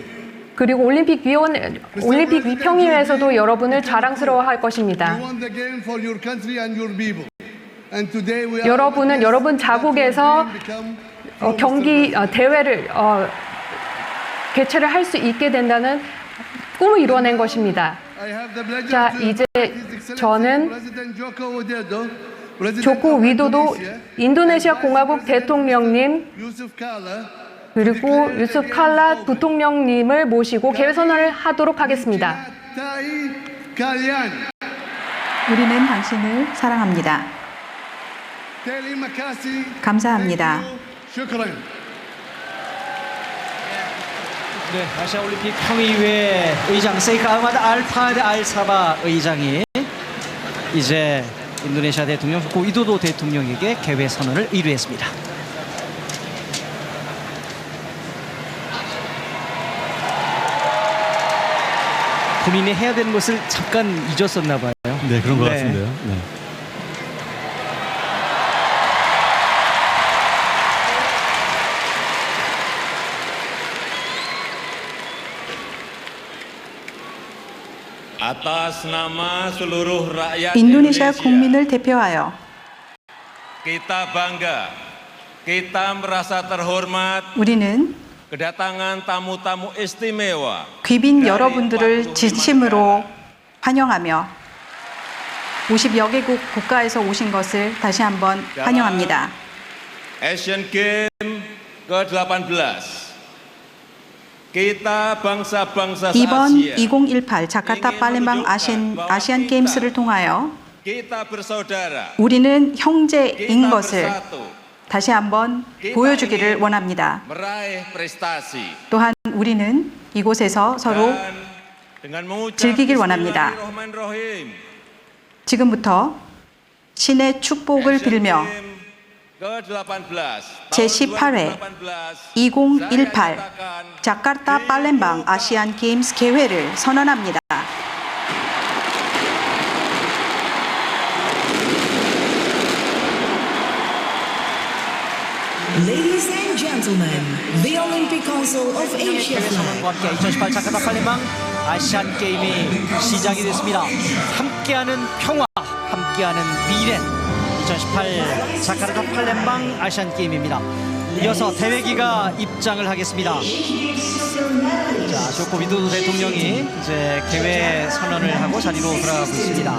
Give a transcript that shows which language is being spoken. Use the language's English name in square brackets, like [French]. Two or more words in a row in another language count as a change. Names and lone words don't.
[Korean] 그리고 올림픽 평의회에서도 여러분을 자랑스러워할 것입니다. [English] You won the game for your country and your people. And today we are [Korean] 여러분은 여러분 자국에서 대회를 개최를 할 수 있게 된다는 꿈을 이뤄낸 것입니다. [English] I have the pleasure [Korean] 자, [English] to [Korean] 이제 [English] invite His Excellency [Korean] 저는 [English] President Joko Widodo, President [Korean] 조코 [English] of [Korean] 위도도 [English] Indonesia, [Korean] 인도네시아 [English] and [Korean] 공화국 [English] Vice President [Korean] 대통령님 [English] Yusuf Kala, [Korean] 그리고 유습 칼라 부통령님을 모시고 개회 선언을 하도록 하겠습니다. Tahi Kalian. 우리는 당신을 사랑합니다. [Indonesian] Terima kasih. [Korean] 감사합니다. [Arabic] Shukran. [Korean] 네, 아시아 올림픽 평의회 의장 세이크 아흐마드 알 파드 알 사바 의장이 이제 인도네시아 대통령 조코 위도도 대통령에게 개회 선언을 의뢰했습니다. 본인이 해야 되는 것을 잠깐 잊었었나 봐요. 네, 그런 것 네. 같은데요. 네. [Indonesian] Atas nama seluruh rakyat [Korean] 인도네시아 [Indonesian] Indonesia, [Korean] 국민을 대표하여 [Indonesian] kita bangga, kita merasa terhormat [Korean] 우리는 [Indonesian] kedatangan tamu-tamu istimewa [Korean] 귀빈 [Indonesian] dari [Korean] 여러분들을 45 진심으로 환영하며 50여 개국 국가에서 오신 것을 다시 한번 환영합니다. [Indonesian] Asian Games ke-18. Kita bangsa-bangsa [Korean] 이번 [Indonesian] se-Asia [Korean] 2018 자카르타 팔렘방 아시안 게임스를 통하여 [Indonesian] kita bersaudara, [Korean] 우리는 형제인 [Indonesian] kita [Korean] 것을 [Indonesian] bersatu, [Korean] 다시 한번 보여주기를 원합니다. [Indonesian] meraih prestasi. [Korean] 또한 우리는 이곳에서 서로 [Indonesian] Dan dengan mengucap [Korean] 즐기길 원합니다. [Arabic] Bismillahirrahmanirrahim. [Korean] 지금부터 신의 축복을 빌며 제18회 2018 자카르타 팔렘방 아시안 게임스 개회를 선언합니다. [English] Ladies and gentlemen, the Olympic Council of Asia flag. [Korean] 선언과 함께 2018 자카르타 팔렘방 아시안 게임이 시작이 됐습니다. 함께하는 평화, 함께하는 미래. 2018 자카르타 팔렘방 아시안 게임입니다. 이어서 대회기가 입장을 하겠습니다. 자, 조코 위도도 대통령이 이제 개회 선언을 하고 자리로 돌아가고 있습니다.